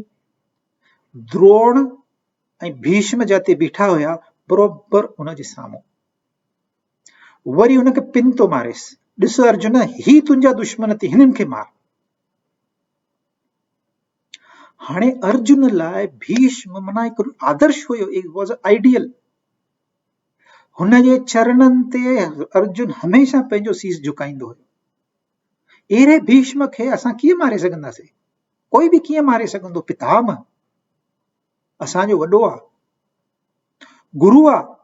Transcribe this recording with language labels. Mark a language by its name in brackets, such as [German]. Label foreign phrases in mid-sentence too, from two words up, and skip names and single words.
[Sindhi] द्रोण ऐं भीष्म जाते बीठा हुया बरोबर उन जे साम्हूं। वरी हुनखे पिन थो मारेसि, ॾिस अर्जुन, ही तुंहिंजा दुश्मन थी, हिननि खे मार। हाणे अर्जुन लाइ भीष्म माना हिकु आदर्श हुयो, [English] It was ideal. [Sindhi] हुन जे चरणनि ते अर्जुन हमेशह पंहिंजो सीस झुकाईंदो हुयो। अहिड़े भीष्म खे असां कीअं मारे सघंदासीं? कोई बि कीअं मारे सघंदो? पितामह असांजो वॾो आहे, गुरु आहे।